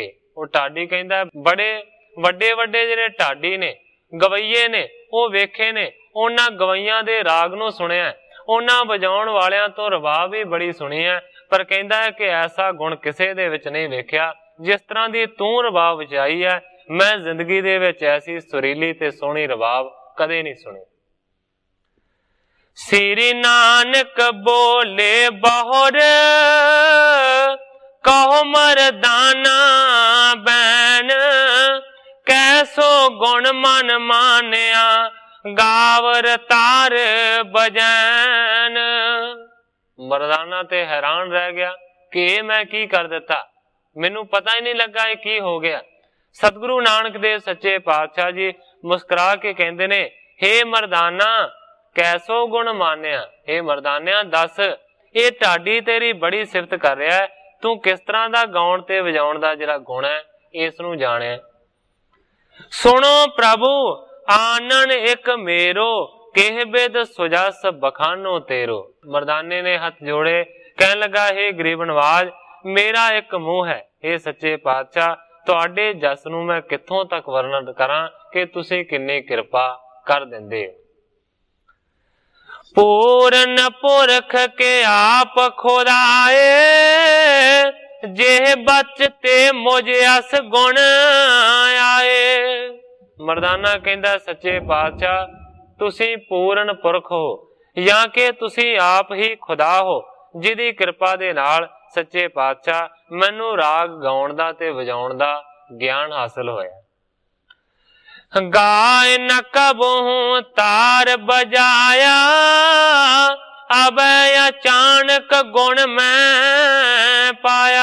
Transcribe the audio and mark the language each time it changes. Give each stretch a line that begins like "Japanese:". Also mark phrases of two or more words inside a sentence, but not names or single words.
Punjabi: ਉਹ ਢਾਡੀ ਕਹਿੰਦਾ ਬੜੇ ਵੱਡੇ ਵੱਡੇ ਜਿਹੜੇ ਢਾਡੀ ਨੇ ਗਵੱਈਏ ਨੇ ਉਹ ਵੇਖੇ ਨੇ, ਉਨ੍ਹਾਂ ਗਵੱਈਆਂ ਦੇ ਰਾਗ ਨੂੰ ਸੁਣਿਆ, ਉਨ੍ਹਾਂ ਵਜਾਉਣ ਵਾਲਿਆਂ ਤੋਂ ਰਬਾਬ ਵੀ ਬੜੀ ਸੁਣੀ ਹੈ, ਪਰ ਕਹਿੰਦਾ ਹੈ ਕਿ ਐਸਾ ਗੁਣ ਕਿਸੇ ਦੇ ਵਿੱਚ ਨਹੀਂ ਵੇਖਿਆ ਜਿਸ ਤਰ੍ਹਾਂ ਦੀ ਤੂੰ ਰਬਾਬ ਵਜਾਈ ਹੈ। ਮੈਂ ਜ਼ਿੰਦਗੀ ਦੇ ਵਿੱਚ ਐਸੀ ਸੁਰੀਲੀ ਤੇ ਸੋਹਣੀ ਰਬਾਬ ਕਦੇ ਨਹੀਂ ਸੁਣੀ।
Braj: श्री नानक बोले बहुर, कहो मरदाना बैन, कैसो गुण मन मानिया, गावर तार बजैन।
Punjabi: ਮਰਦਾਨਾ ਤੇ ਹੈਰਾਨ ਰਹਿ ਗਿਆ ਕਿ ਮੈਂ ਕੀ ਕਰ ਦਿੱਤਾ, ਮੈਨੂੰ ਪਤਾ ਹੀ ਨਹੀਂ ਲੱਗਾ ਇਹ ਕੀ ਹੋ ਗਿਆ। ਸਤਿਗੁਰੂ ਨਾਨਕ ਦੇਵ ਸੱਚੇ ਪਾਤਸ਼ਾਹ ਜੀ ਮੁਸਕੁਰਾ ਕੇ ਕਹਿੰਦੇ ਨੇ, ਹੇ ਮਰਦਾਨਾ
Braj: कैसो गुण मानिया।
Punjabi: ਹੇ ਮਰਦਾਨਿਆ ਦੱਸ, ਇਹ ਢਾਡੀ ਤੇਰੀ ਬੜੀ ਸਿਫ਼ਤ ਕਰ ਰਿਹਾ ਹੈ, ਤੂੰ ਕਿਸ ਤਰ੍ਹਾਂ ਦਾ ਗਾਉਣ ਤੇ ਵਜਾਉਣ ਦਾ ਜਿਹੜਾ ਗੁਣ ਹੈ ਇਸ ਨੂੰ ਜਾਣਿਆ।
Braj: सुनो प्रभु आनन एक मेरो केह बिद सुजस बखानो तेरो।
Punjabi: ਮਰਦਾਨੇ ਨੇ ਹੱਥ ਜੋੜੇ, ਕਹਿਣ ਲੱਗਾ, ਹੇ ਗਰੀਬ ਨਿਵਾਜ, ਮੇਰਾ ਇੱਕ ਮੂੰਹ ਹੈ, ਹੇ ਸੱਚੇ ਪਾਤਸ਼ਾਹ, ਤੁਹਾਡੇ ਜਸ ਨੂੰ ਮੈਂ ਕਿੱਥੋਂ ਤੱਕ ਵਰਣਨ ਕਰਾਂ ਕਿ ਤੁਸੀਂ ਕਿੰਨੀ ਕਿਰਪਾ ਕਰ ਦਿੰਦੇ ਹੋ।
Braj: पूरन पुरख के आप खुदाए, जे बचते मुझे अस गुण आए।
Punjabi: ਮਰਦਾਨਾ ਕਹਿੰਦਾ, ਸੱਚੇ ਪਾਤਸ਼ਾਹ, ਤੁਸੀਂ ਪੂਰਨ ਪੁਰਖ ਹੋ ਜਾਂ ਕਿ ਤੁਸੀਂ ਆਪ ਹੀ ਖੁਦਾ ਹੋ, ਜਿਹਦੀ ਕਿਰਪਾ ਦੇ ਨਾਲ ਸੱਚੇ ਪਾਤਸ਼ਾਹ ਮੈਨੂੰ ਰਾਗ ਗਾਉਣ ਦਾ ਤੇ ਵਜਾਉਣ ਦਾ ਗਿਆਨ ਹਾਸਲ ਹੋਇਆ।
Braj: गाए न कबहू तार बजाइया, अबै अचानक गुण मैं पाइया।